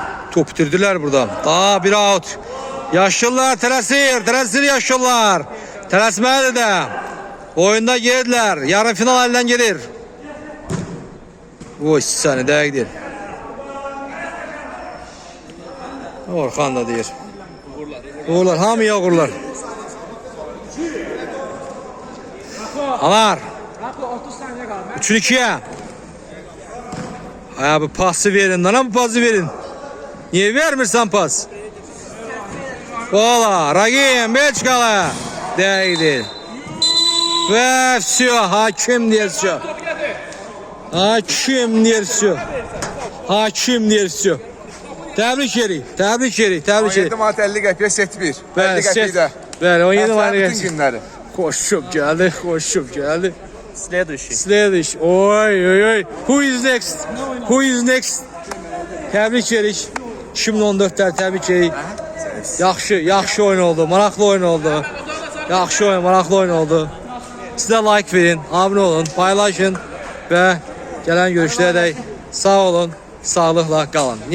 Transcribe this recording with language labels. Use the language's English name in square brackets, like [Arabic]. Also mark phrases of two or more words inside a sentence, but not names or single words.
[Turkish] Top bitirdiler burada. Daha bir out. [Azerbaijani] Yaşlılar tələsir yaşlılar. Tələsməlidir də. [Turkish] Oyunda girdiler. Yarın final elden gelir. [Azerbaijani] Oy səni dəqiqdir. Orxan da deyir. Uğurlar, hamıya uğurlar. Anar. 3-2'ye. Ay bu pası verin lan, bu pası verin. Niye vermirsən pas? Ola, Ragim, Belçikalı. [Turkish] Değildir. Ve все, hakim diyor все. Hakim diyor все. Hakim diyor все. [Azerbaijani] Təbrik edirik, təbrik edirik, təbrik 17 edirik. manat 50 qəpiyə set 1. 50 Bəli, qəpiyə də. bəli, 17 manat Bütün gəlsin. günləri. [Turkish] Koşup geldi, koşup geldi. [Russian] Следующий. Следующий. Oy oy oy. [English] Who is next? Who is next? [Azerbaijani] Təbrik edirik. 2014'lər təbrik edirik. Yaxşı oyun oldu, maraqlı oyun oldu. Yaxşı oyun, maraqlı oyun oldu. Sizə like verin, abunə olun, paylaşın və gələn görüşlərə sağ olun, sağlıqla qalın.